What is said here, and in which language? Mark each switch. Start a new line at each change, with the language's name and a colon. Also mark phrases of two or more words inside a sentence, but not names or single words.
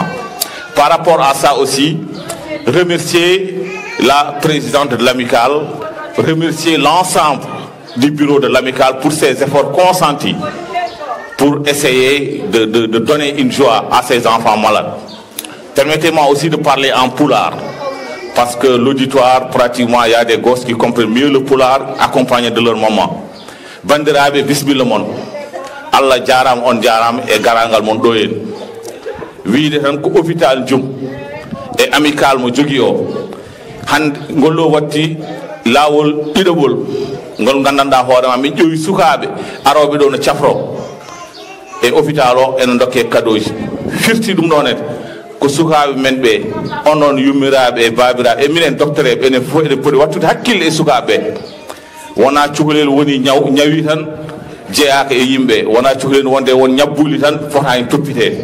French: Par rapport à ça aussi, remercier la présidente de l'amicale, remercier l'ensemble du bureau de l'amicale pour ses efforts consentis pour essayer de donner une joie à ces enfants malades. Permettez-moi aussi de parler en poulard, parce que l'auditoire, pratiquement, il y a des gosses qui comprennent mieux le poulard accompagnés de leur maman.
Fula: Bandirabe bismillah mon, Allah jaram on jaram et garangal mon doyen. Oui, de ko hôpital Ndioum et amical mo jogi o. Han ngollo watti lawol idobol ngol gandanda hoorema min ƴeewi sukaɓe aroɓe ɗo no cafro e hôpital o ene dokke cadeauji firti ɗum ɗon ede ko sukaɓe men ɓe onon yummiraɓe e babiraɓe e minen docteur eɓe enen fof eɗen poti wattude hakkille e sukaɓe wona cukalel woni ñawi tan jeeyaka e yimɓe wona cukalel wonde won ñabbuli tan fota hen toppite